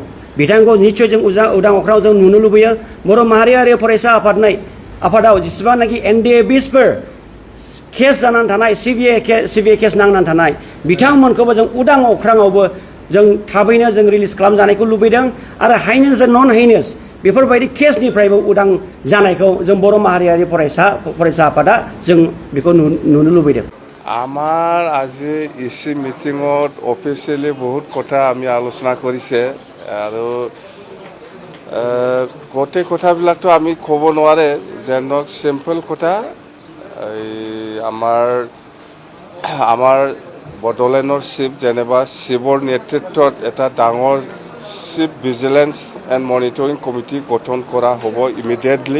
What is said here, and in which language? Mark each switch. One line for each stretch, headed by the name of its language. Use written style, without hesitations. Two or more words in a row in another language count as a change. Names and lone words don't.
Bodo: बिथांखौ निस्सय जों उदां अख्राङाव जों नुनो लुबैयो। बर' माहारियारि फरायसा आफादाव जेसेबांनाखि एनडिएबिसफोर केस जानानै थानाय सिबिआइ केस नांनानै थानाय बिथांमोनखौबो जों उदां अख्राङावबो जों थाबैनो जों रिलिज खालामजानायखौ लुबैदों आरो
English: highness and non highness
Bodo: बेफोरबायदि केसनिफ्रायबो उदां जानायखौ जों बर' माहारियारि फरायसा आफादा जों बेखौ नुनो लुबैदों।
Assamese: আমাৰ আজি ইচি মিটিঙত অফিচিয়েলি বহুত কথা আমি আলোচনা কৰিছে আৰু গোটেই কথাবিলাকতো আমি ক'ব নোৱাৰে যেন চিম্পল কথা। আমাৰ বডোলেণ্ডৰ চিফ যেনিবা চিফৰ নেতৃত্বত এটা ডাঙৰ
English: chief vigilance and monitoring committee
Assamese: গঠন কৰা হ'ব ইমিডিয়েটলি।